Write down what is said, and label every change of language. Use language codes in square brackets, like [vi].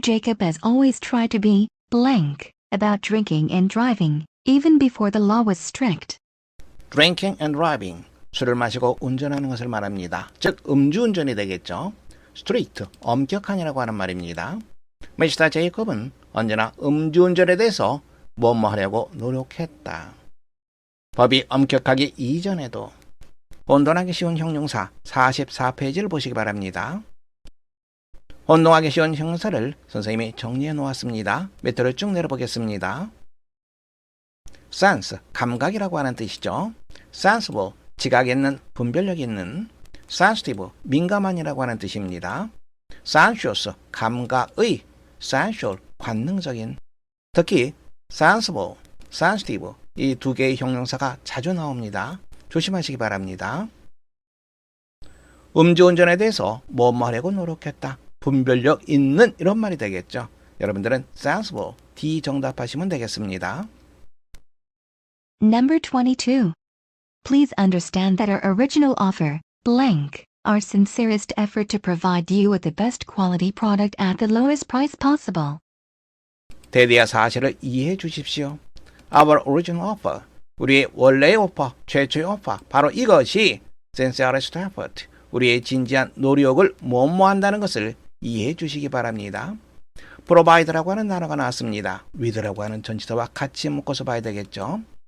[en] Jacob has always tried to be blank about drinking and driving, even before the law was strict. Drinking and driving, [ko] 술을 마시고 운전하는 것을 말합니다. 즉 음주운전이 되겠죠. strict, 엄격한이라고 하는 말입니다. [en] Mr. [ko] Jacob은 언제나 음주운전에 대해서 뭐뭐 하려고 노력했다. 법이 엄격하기 이전에도 혼돈하기 쉬운 형용사 44페이지를 보시기 바랍니다. 혼동하기 쉬운 형용사를 선생님이 정리해 놓았습니다. 밑으로 쭉 내려보겠습니다. sense, 감각이라고 하는 뜻이죠. sensible, 지각 있는, 분별력 있는. sensitive, 민감한이라고 하는 뜻입니다. sensuous, 감각의. sensual, 관능적인. 특히 sensible, sensitive 이 두 개의 형용사가 자주 나옵니다. 조심하시기 바랍니다. 음주운전에 대해서 뭐뭐 하려고 노력했다. 분별력 있는 이런 말이 되겠죠. 여러분들은 sensible, D 정답하시면 되겠습니다. [en] Number 22. Please understand that our original offer, blank, our sincerest effort to provide you with the best quality product at the lowest price possible. [ko] 대대야 사실을 이해해 주십시오. [en] Our original offer, [ko] 우리의 원래의 오퍼, 최초의 오퍼, 바로 이것이 [en] sincerest effort, [ko] 우리의 진지한 노력을 뭐뭐한다는 것을 이해해 주시기 바랍니다. provide라고 하는 단어가 나왔습니다. with라고 하는 전치사와 같이 묶어서 봐야 되겠죠.